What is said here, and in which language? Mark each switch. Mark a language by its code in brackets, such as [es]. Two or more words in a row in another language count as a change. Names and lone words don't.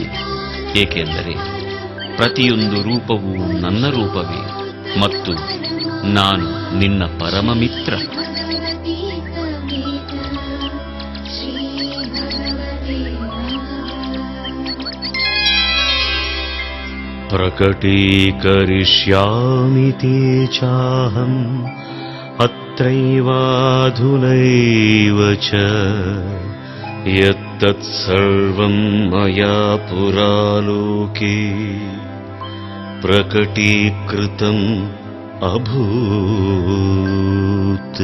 [kn] ಏಕೆಂದರೆ ಪ್ರತಿಯೊಂದು ರೂಪವೂ ನನ್ನ ರೂಪವೇ ಮತ್ತು ನಾನು ನಿನ್ನ ಪರಮ ಮಿತ್ರ. [sa] ಪ್ರಕಟೀಕರಿಷ್ಯಾಮಿ ತೇ ಚಾಹಂ ಅತ್ರೈವಾಧುನೈವ ಚ ಯತ್ತತ್ ಸರ್ವಂ ಮಯಾ ಪುರಾ ಲೋಕೆ ಪ್ರಕಟೀಕೃತಂ ಅಭೂತ್.